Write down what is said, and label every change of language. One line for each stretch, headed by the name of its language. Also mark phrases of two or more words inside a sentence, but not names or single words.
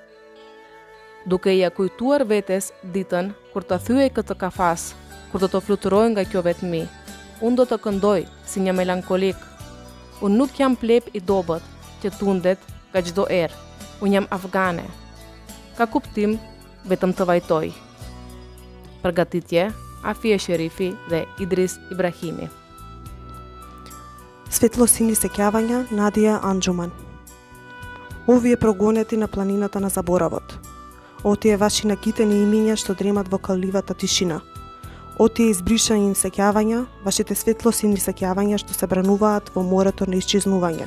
Albanian: Duke ja kujtuar vetes ditën kur të thyej këtë kafas, kur do të fluturoj nga kjo vetmi, unë do të këndoj si një melankolik. Unë nuk jam plep i dobët që tundet nga çdo erë. Unë jam afgane. Ka kuptim vetëm të vajtoj. Përgatitje Afie Sherifi dhe Idris Ibrahimi.
Macedonian: Светлосини сеќавања Надија Анџуман. Овие прогонети на планината на заборавот. Отие ваши накитени имиња што дремат во калливата тишина. Отие избришани сеќавања, вашите светлосини сеќавања што се брануваат во морето на исчезнување.